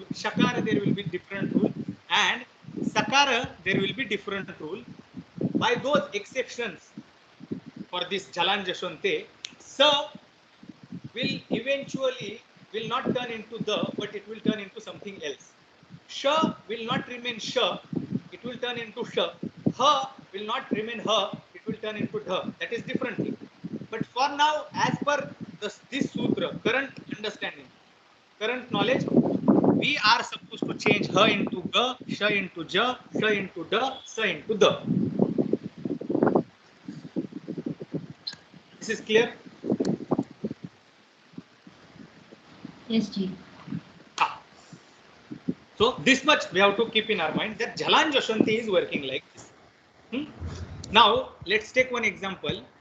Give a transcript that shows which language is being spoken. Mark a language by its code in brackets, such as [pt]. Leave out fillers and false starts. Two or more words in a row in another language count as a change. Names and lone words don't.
[en] Shakara there will be different rule, and sakara there will be different rule. By those exceptions, for this Jhalan Jashwante, sa will not turn into the, but it will turn into something else. Sha will not remain sha, it will turn into sha. Ha will not remain her, it will turn into dha. That is different thing. But for now, as per this sutra, current understanding, current knowledge, we are supposed to change ha into ga, sha into ja, sha into da, sa into da. This is clear? Yes, Ji. Ah. So this much we have to keep in our mind that Jalan Jashanti is working like this. Now let's take one example.